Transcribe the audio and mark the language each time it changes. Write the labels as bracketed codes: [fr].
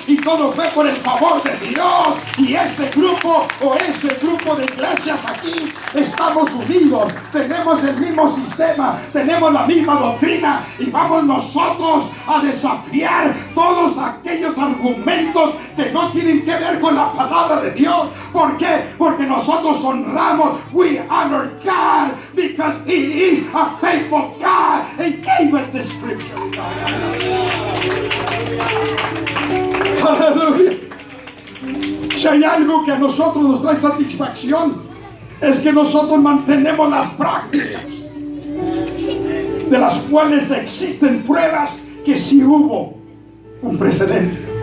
[es] Y todo fue por el favor de Dios. Y este grupo de iglesias aquí estamos unidos. Tenemos el mismo sistema, tenemos la misma doctrina. Y vamos nosotros a desafiar todos aquellos argumentos que no tienen que ver con la palabra de Dios. ¿Por qué? Porque nosotros honramos. [en] We honor God because He is a faithful God and gave us the scripture. [es] Aleluya. Si hay algo que a nosotros nos trae satisfacción, es que nosotros mantenemos las prácticas de las cuales existen pruebas que sí hubo un precedente.